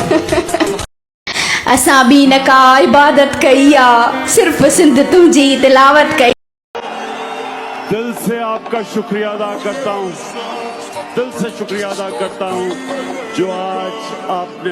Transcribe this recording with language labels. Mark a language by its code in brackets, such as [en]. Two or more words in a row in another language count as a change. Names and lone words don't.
[sd] असां बि न का इबादत कई आ सिर्फ़ सिंध तुंहिंजी तिलावत कई। [ur] دل سے آپ کا شکریہ ادا کرتا ہوں، دل سے شکریہ ادا کرتا ہوں جو آج آپ نے